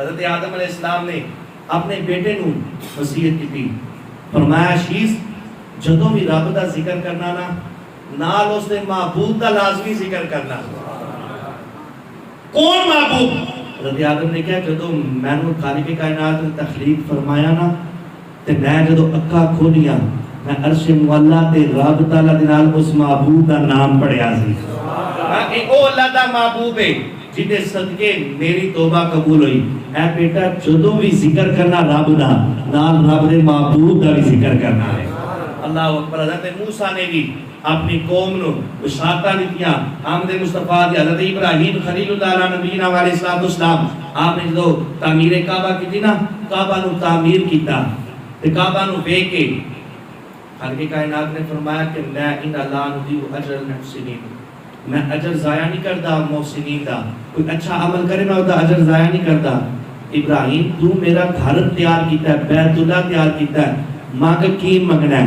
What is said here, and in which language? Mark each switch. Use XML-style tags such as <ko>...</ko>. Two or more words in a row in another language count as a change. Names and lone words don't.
<pa>حضرت آدم علیہ السلام نے اپنے بیٹے نو وصیت کی تھی، فرمایا شیز جدوں بھی رب دا ذکر کرنا نا نال اس نے معبود دا لازمی ذکر کرنا۔ کون معبود؟ حضرت آدم نے کہا جدوں میں نے خالق کائنات نے تخلیق فرمایا نا تے میں جدوں اکھاں کھولیا میں عرش مولا تے رب تعالی دے نال اس معبود دا نام پڑھیا سی۔ کہ او اللہ دا معبود ہے جن صدقے میری توبہ قبول ہوئی۔ اے بیٹا جدوں بھی ذکر کرنا رب دا نال رب دے معبود دا بھی ذکر کرنا ہے۔</pa> <ar>اللہ اکبر.</ar> <pa>حضرت موسیٰ نے بھی اپنی قوم نو بشارتاں دتیاں آمد مصطفیٰ دی. حضرت ابراہیم خلیل اللہ</pa> <ar>علیہ نبینا علیہ الصلوۃ والسلام</ar> <pa>آپ نے جو تعمیر کعبہ کی نا کعبہ نو تعمیر کیتا تے کعبہ نو ویکھ کے خالق کائنات نے فرمایا کہ میں</pa> <ar>ان لا نضیع اجر المحسنین،</ar> <pa>میں اجر ضائع نہیں کردا محسنین دا. کوئی اچھا عمل کرے میں دا اجر ضائع نہیں کردا. ابراہیم تو میرا گھر تیار کیتا ہے، بیت اللہ تیار کیتا ہے، مانگ کی منگنا ہے.</pa>